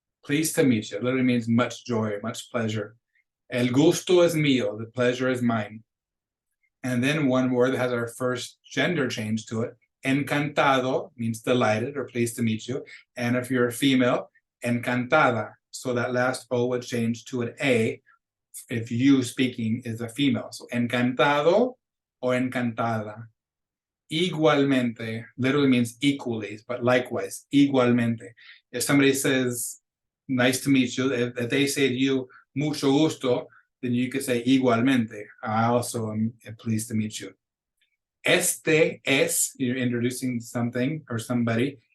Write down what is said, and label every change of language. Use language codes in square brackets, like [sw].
[en] Pleased to meet you. It literally means much joy, much pleasure. [es] El gusto es mío. [en] The pleasure is mine. And then one word that has our first gender change to it. Encantado means delighted or pleased to meet you. And if you're a female, encantada. So that last O would change to an A if you speaking is a female. So encantado or encantada. Igualmente literally means equally, but likewise, igualmente. If somebody says, nice to meet you, if they say to you, mucho gusto, then you could say igualmente. I also am pleased to meet you. Este es, you're introducing something or somebody.